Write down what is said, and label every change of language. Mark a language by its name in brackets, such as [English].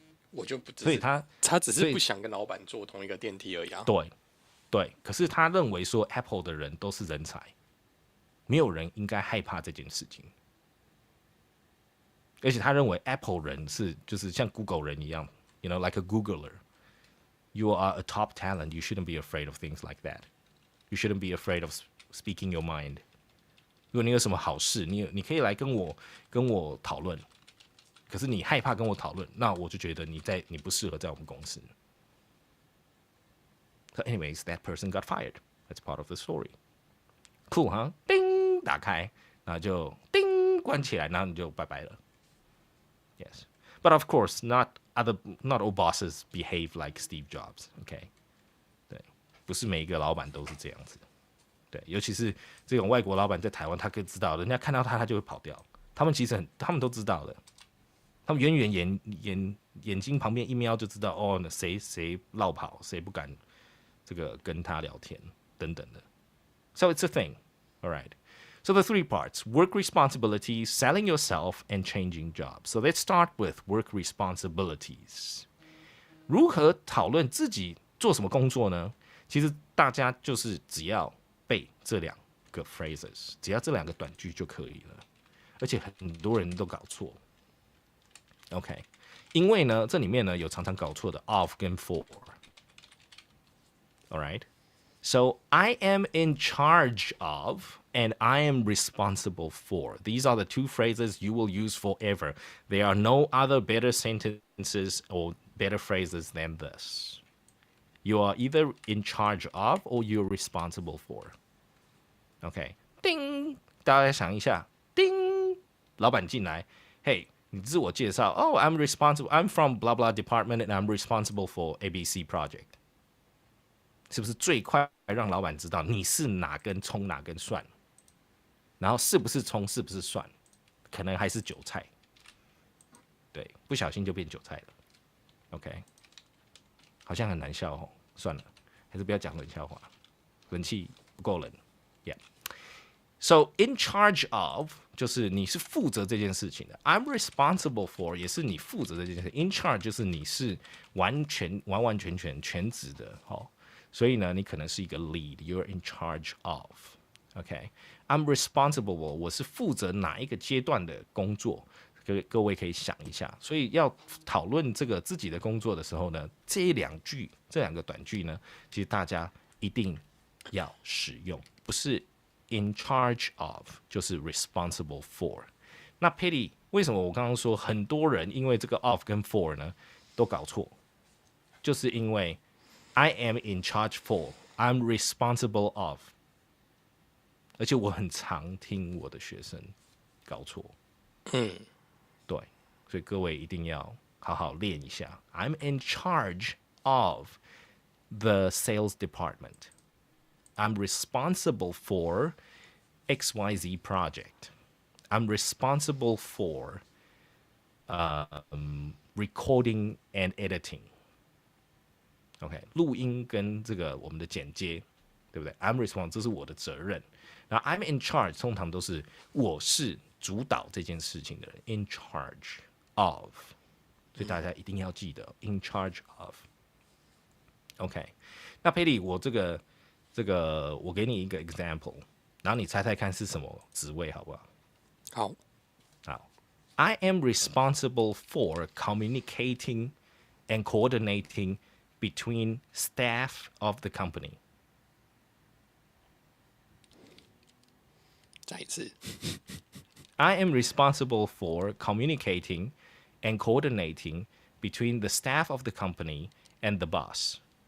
[Chinese] 我就不知道，所以他只是不想跟老板坐同一个电梯而已啊。对，可是他认为说 Apple 的人都是人才，没有人应该害怕这件事情。而且他认为 Apple 人就是像 Google 人一样 ， [English] you know, like a Googler. You are a top talent. You shouldn't be afraid of things like that. You shouldn't be afraid of speaking your mind. [Chinese] 如果你有什么好事，你可以来跟我讨论。可是你害怕跟我讨论，那我就觉得你不适合在我们公司。 [English] So anyways, that person got fired. That's part of the story. Cool, huh? [Chinese] 叮，打开，然后就叮关起来，然后你就拜拜了。 [English] Yes, but of course, not all bosses behave like Steve Jobs. [Chinese] OK， 对，不是每一个老板都是这样子。对，尤其是这种外国老板在台湾，他可以知道，人家看到他就会跑掉。他们其实他们都知道的，他们眼睛旁边一瞄就知道，哦，谁落跑，谁不敢这个跟他聊天等等的。 [English] So it's a thing, all right. So the three parts: work responsibilities, selling yourself, and changing jobs. So let's start with work responsibilities. [Chinese] 如何讨论自己做什么工作呢？其实大家就是只要背这两个 phrases， 只要这两个短句就可以了。而且很多人都搞错 ，OK？因为呢，这里面呢有常常搞错的 of 跟 for。 [English] All right. So I am in charge of and I am responsible for. These are the two phrases you will use forever. There are no other better sentences or better phrases than this. You are either in charge of or you're responsible for. [Chinese] OK， 叮，大家想一下，叮，老板进来，嘿，你自我介绍， [English] Oh, I'm responsible. I'm from blah blah department and I'm responsible for ABC project. [Chinese] 是不是最快让老板知道你是哪根葱哪根蒜？然后是不是葱是不是蒜？可能还是韭菜。对，不小心就变韭菜了。OK， 好像很难笑哦，算了，还是不要讲冷笑话，冷气不够冷。 [English] Yeah. [Chinese] So in charge of 就是你是负责这件事情的 ， [English] I'm responsible for [Chinese] 也是你负责这件事情。In charge 就是你是完全全职的，哦。所以呢，你可能是一个 lead， [English] you're in charge of。 [Chinese] OK， [English] I'm responsible， [Chinese] 我是负责哪一个阶段的工作？各位可以想一下。所以要讨论这个自己的工作的时候呢，这两个短句呢，其实大家一定要使用，不是 in charge of 就是 responsible for。那 Patty， 为什么我刚刚说很多人因为这个 of 跟 for 呢都搞错？就是因为 [English] I am in charge for. I'm responsible of. [Chinese] 而且我很常听我的学生搞错。对，所以各位一定要好好练一下。 [English] I'm in charge of the sales department. I'm responsible for XYZ project. I'm responsible for recording and editing.OK， [Chinese] 录音跟这个我们的剪接，对不对 [English] ？I'm responsible， [Chinese] 这是我的责任。然后 [English] I'm in charge， [Chinese] 通常都是我是主导这件事情的人 ，in charge of。所以大家一定要记得 in charge of。OK， 那佩里，我这个，我给你一个 example， 然后你猜猜看是什么职位，好不好？好。好 [English] I am responsible for communicating and coordinating between staff of the company. [Chinese] 再一次 [English] I am responsible for communicating and coordinating between the staff of the company and the boss.